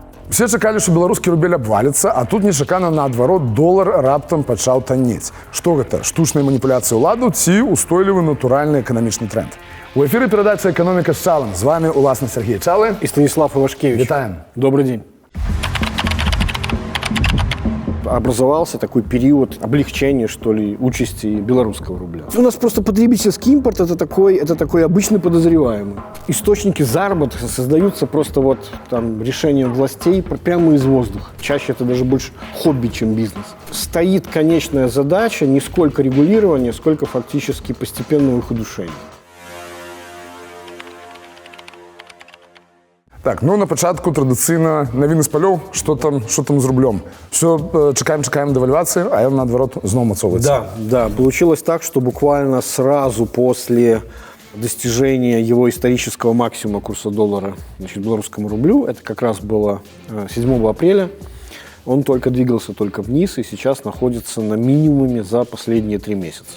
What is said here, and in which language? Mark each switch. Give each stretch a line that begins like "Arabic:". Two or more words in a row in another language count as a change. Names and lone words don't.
Belarusian: Все чакалі, што беларускі рубель абваліцца, а тут нечакана наадварот долар раптам пачаў таннець. Што гэта? Штучныя маніпуляцыі ўладу ці устойлівы натуральны эканамічны тренд? У эфіры перадача «Экономика с салом».
Russian: С вами
Belarusian: уласна Сергей Чалы
Russian: и Станислав Ивашкевич.
Belarusian: Витаем.
Russian: Добрый день. Образовался такой период облегчения, что ли, участи белорусского рубля. У нас просто потребительский импорт это такой обычный подозреваемый. Источники заработка создаются просто вот там решением властей прямо из воздуха. Чаще это даже больше хобби, чем бизнес. Стоит конечная задача не сколько регулирования, сколько фактически постепенного их удушения.
Belarusian: Так, ну на початку традыцыйна навіны з палёў, што там з рублём. Все чакаем дэвальвацыі, а ён наадварот зноў мацоўваецца.
Russian: Да, получилось так, что буквально сразу после достижения его исторического максимума курса доллара, значит, белорусскому рублю, это как раз было 7 апреля, он только двигался вниз и сейчас находится на минимуме за последние 3 месяца.